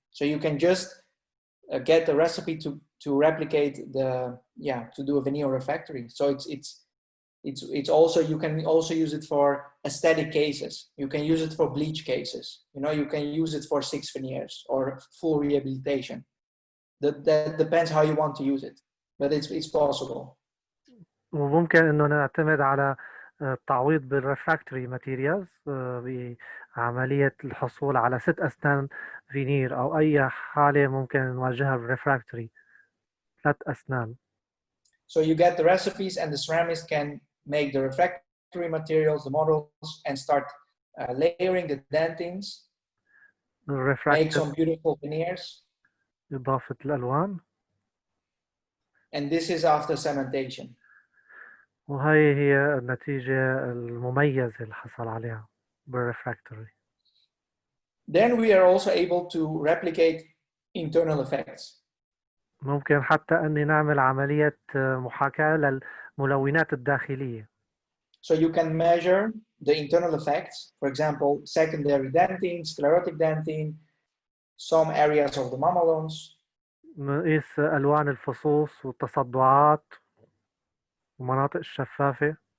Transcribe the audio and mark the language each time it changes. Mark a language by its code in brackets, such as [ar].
[en] So you can just get a recipe to replicate to do a veneer refractory. So it's also, you can also use it for aesthetic cases. You can use it for bleach cases. You know, you can use it for 6 veneers or full rehabilitation. That depends how you want to use it, but it's possible. [ar] وممكن إنه نعتمد على التعويض بالريفراكتوري ماتيريالز بعملية الحصول على 6 أسنان فينير أو أي حالة ممكن نواجهها بالريفراكتوري 3 أسنان. [en] So you get the recipes, and the ceramist can make the refractory refractory materials, the models, and start layering the dentings. Make some beautiful veneers. [ar] إضافة الألوان. [en] And this is after cementation. [ar] وهي هي النتيجة المميزة اللي حصل عليها بالريفراكتوري. [en] Then we are also able to replicate internal effects. [ar] ممكن حتى أني نعمل عملية محاكاة للملونات الداخلية. [en] So you can measure the internal effects, for example, secondary dentin, sclerotic dentin, some areas of the mamelons. [ar] نقيس ألوان الفصوص والتصدعات ومناطق الشفافة.